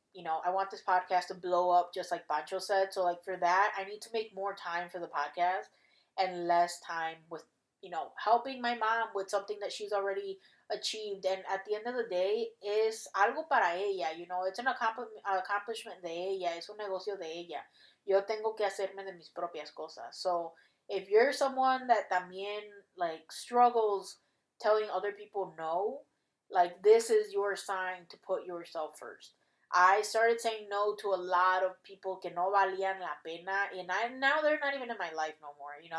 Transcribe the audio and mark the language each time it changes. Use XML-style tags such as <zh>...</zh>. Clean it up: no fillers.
<en>You know, I want this podcast to blow up just like Pancho said. So, like, for that, I need to make more time for the podcast and less time with, helping my mom with something that she's already achieved.</en> <es>And at the end of the day, es algo para ella.</es> <en>It's an accomplishment</en> <es>de ella. Es un negocio de ella. Yo tengo que hacerme de mis propias cosas.</es> <en>So, if you're someone that</en> <es>también,</es> <en>like, struggles telling other people no, like, this is your sign to put yourself first. I started saying no to a lot of people</en> <es>que no valían la pena,</es> <en>and now they're not even in my life no more.</en>